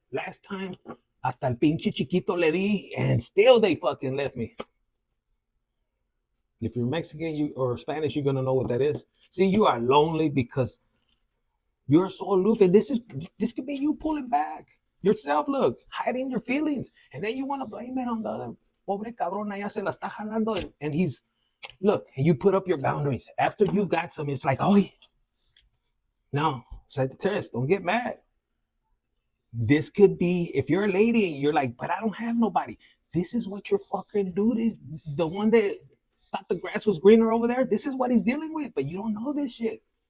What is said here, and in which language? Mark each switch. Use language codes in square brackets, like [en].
[en] Last time, [es] hasta el pinche chiquito le di, [en] and still they fucking left me. If you're Mexican or Spanish, you're going to know what that is. See, you are lonely because you're so aloof, and this could be you pulling back. yourself, look, hiding your feelings. And then you want to blame it on the other. [es] Pobre cabrón, ya se la está jalando. [en] And he's, look, and you put up your boundaries. After you got some, it's like, oh, no, Sagittarius, don't get mad. This could be, if you're a lady and you're like, but I don't have nobody. This is what your fucking dude is. The one that thought the grass was greener over there, this is what he's dealing with, but you don't know this shit.